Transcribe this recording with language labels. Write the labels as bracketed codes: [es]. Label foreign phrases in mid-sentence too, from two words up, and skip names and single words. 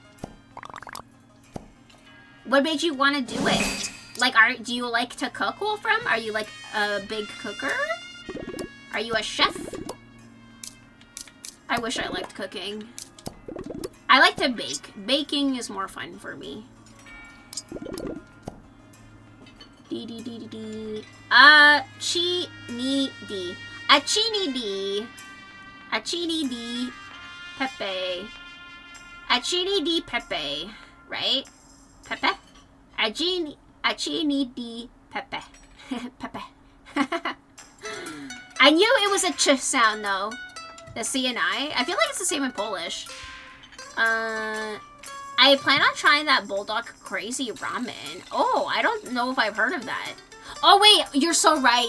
[en] What made you want to do it? Like, do you like to cook, Wolfram? Are you, like, a big cooker? Are you a chef? I wish I liked cooking. I like to bake. Baking is more fun for me. Acini-di. Acini-di. Acini-di pepe. Acini-di pepe. Right? Pepe? Acini-di pepe. Pepe. I knew it was a ch sound though. The C and I feel like it's the same in Polish. I plan on trying that Bulldog Crazy Ramen. Oh, I don't know if I've heard of that. Oh wait, you're so right.